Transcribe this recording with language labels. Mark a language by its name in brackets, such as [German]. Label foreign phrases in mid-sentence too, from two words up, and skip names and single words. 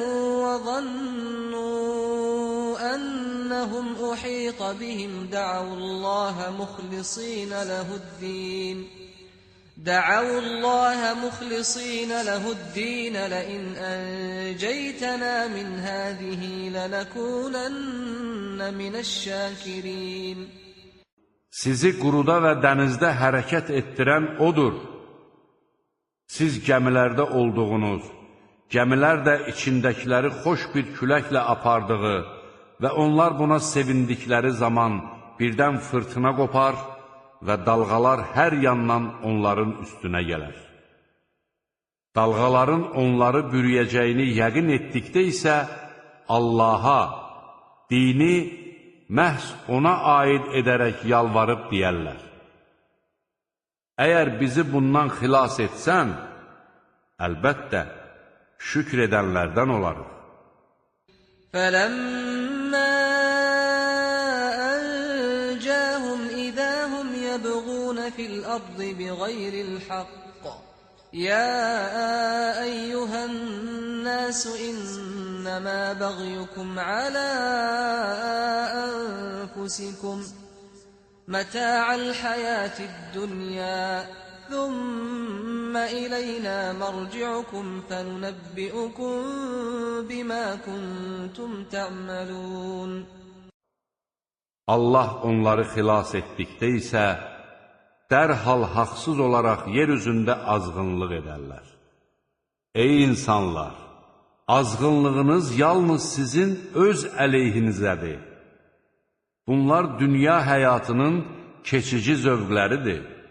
[Arabic] وظنوا أنهم أحيط بهم دعوا الله مخلصين له الدين لئن أنجيتنا من هذه لنكونن من الشاكرين. [Azerbaijani] Sizi quruda və dənizdə hərəkət etdirən odur. Siz gəmilərdə olduğunuz, gəmilər də içindəkiləri xoş bir küləklə apardığı və onlar buna sevindikləri zaman birdən fırtına qopar və dalğalar hər yandan onların üstünə gələr. Dalğaların onları bürüyəcəyini yəqin etdikdə isə Allaha, dini məhz ona aid edərək yalvarıb deyərlər. Əgər bizi bundan xilas etsən, əlbəttə, şükr edənlərdən olarıq. [Arabic] فَلَمَّا أَنْجَاهُمْ إِذَا هُمْ يَبْغُونَ فِي الْأَرْضِ بِغَيْرِ الْحَقِّ يَا أَيُّهَا النَّاسُ إِنَّمَا بَغْيُكُمْ عَلَى أَنفُسِكُمْ مَتَاعَ الْحَيَاةِ الدُّنْيَا ثُمَّ إِلَيْنَا مَرْجِعُكُمْ فَنُنَبِّئُكُم بِمَا كُنتُمْ تَعْمَلُونَ. [Azerbaijani] Allah onları xilas etdikdə isə dərhal haqsız olaraq yer üzündə azğınlıq edərlər. Ey insanlar! Azğınlığınız yalnız sizin öz əleyhinizədir. Bunlar dünya həyatının keçici zövqləridir.